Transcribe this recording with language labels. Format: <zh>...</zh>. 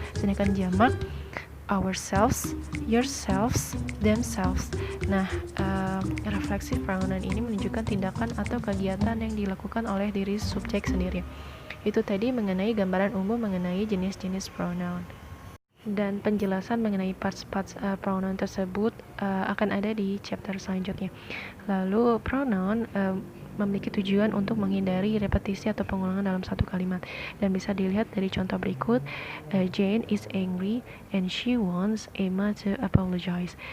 <id>Sedangkan jamak</id> <en>ourselves, yourselves, themselves.</en> <id>Nah, reflexive pronoun ini menunjukkan tindakan atau kegiatan yang dilakukan oleh diri subjek sendiri. Itu tadi mengenai gambaran umum mengenai jenis-jenis pronoun. Dan penjelasan mengenai parts-parts pronoun tersebut akan ada di chapter selanjutnya. Lalu pronoun memiliki tujuan untuk menghindari repetisi atau pengulangan dalam satu kalimat, dan bisa dilihat dari contoh berikut.</id> <en>Jane is angry and she wants Emma to apologize.</en>